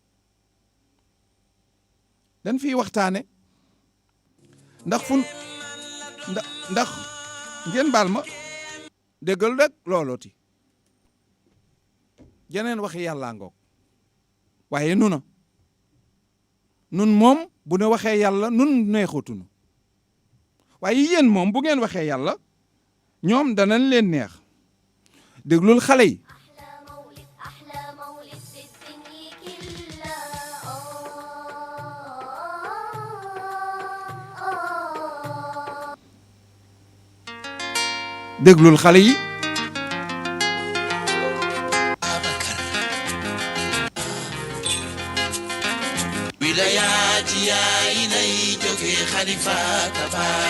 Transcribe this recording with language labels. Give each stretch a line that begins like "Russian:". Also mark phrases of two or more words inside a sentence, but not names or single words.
Wolof: dañ fiy waxtaane ndax ndax ngeen baal ma déggal rek loolooti jeneen waxi yàllaa ngoog. waaye nun moom bu ne waxee yàlla nun neexutunu, waaye yéen moom bu ngeen waxee yàlla ñoom danañ leen neex déglul xale yi
Arabic: أحلى مولد في الدنيا كلها
Wolof: déglul xale yi wilayaati yaay nay jóge xalifa kaba